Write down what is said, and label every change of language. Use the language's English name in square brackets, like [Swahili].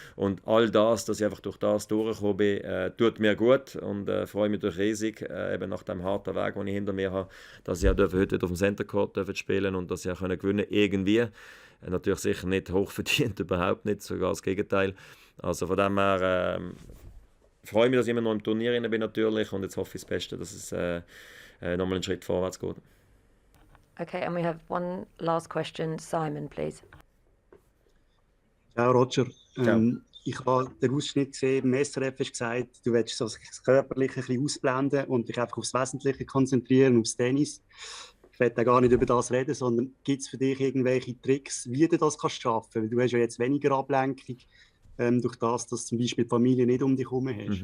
[German] Und all das, dass ich einfach durch das durchgekommen bin, tut mir gut und freue mich durch riesig, eben nach dem harten Weg, den ich hinter mir habe, dass ich auch heute auf dem Center Court spielen und dass ich auch gewinnen irgendwie. Natürlich sicher nicht hochverdient, überhaupt nicht, sogar das Gegenteil. Also von dem her freue ich mich, dass ich immer noch im Turnier bin natürlich und jetzt hoffe ich das Beste, dass es nochmal einen Schritt vorwärts geht. [English] Okay, and we have one last question. Simon, please. [Italian] Ciao, Roger. Ciao. [German] Ich habe den Ausschnitt gesehen, im SRF hast gesagt, du willst so das Körperliche ein bisschen ausblenden und dich einfach aufs Wesentliche konzentrieren, aufs Tennis. Ich will da gar nicht über das reden, sondern gibt es für dich irgendwelche Tricks, wie du das kannst schaffen? Weil du hast ja jetzt weniger Ablenkung durch das, dass zum Beispiel die Familie nicht um dich herum hast.